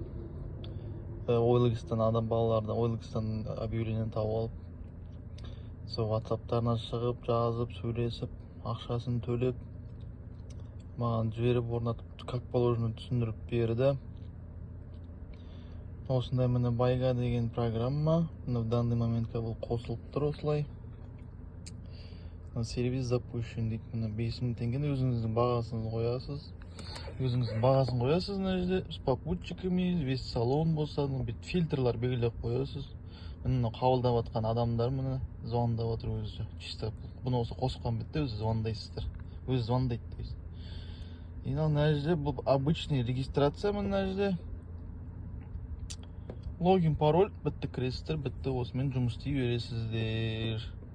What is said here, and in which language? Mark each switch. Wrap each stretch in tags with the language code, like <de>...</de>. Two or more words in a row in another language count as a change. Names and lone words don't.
<kk>OLX-тан OLX-тан объявление тауып алып, сол WhatsApp-тарына шығып, жазып, сөйлесіп, ақшасын төлеп, маған жіберіп орнатып,</kk> <ru>как положено</ru> <kk>түсіндіріп берді. Осындай міне байга деген программа</kk> <ru>в данный</ru> <kk>моментке бұл қосылып тұр осылай.</kk> <ru>Сервис запущен</ru> <kk>дейді. Міне 5000 теңгені өзіңіздің бағасын қоясыз. Мына жерде</kk> <ru>с попутчиками, весь салон</ru> <kk>болса, бүт фильтрлар белгілеп қоясыз. Міне қабылдап жатқан адамдар міне звондап отыр өзі. Чисто бұны осы қосқан бітті, өзі звондайсыздар. Өзі звондайды</kk> <ru>то есть.</ru> <kk>Мына жерде бұл</kk> <ru>обычный регистрация,</ru> <kk>мына жерде логин, пароль, бітті кіресіздер, бітті осымен жұмыс істей бересіздер.</kk>